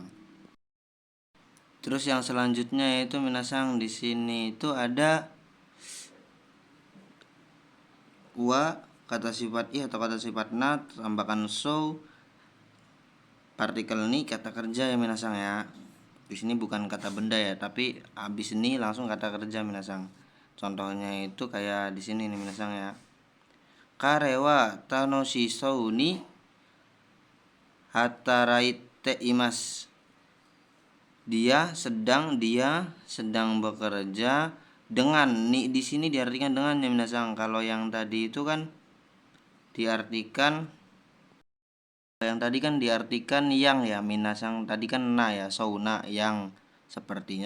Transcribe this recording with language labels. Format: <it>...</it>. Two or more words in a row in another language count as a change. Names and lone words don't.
<id>Terus yang selanjutnya itu minasang, di sini itu ada wa, kata sifat i atau kata sifat na, tambahkan so, partikel ni, kata kerja ya minasang ya. Di sini bukan kata benda ya, tapi habis ini langsung kata kerja minasang. Contohnya itu kayak di sini nih minasang ya.</id> <ja>彼は楽しそうに働いています.</ja> <id>Dia sedang bekerja dengan, ni di sini diartikan dengan ya minasang. Kalau yang tadi itu kan diartikan, yang tadi kan diartikan yang ya minasang, tadi kan na ya, sauna yang sepertinya.</id>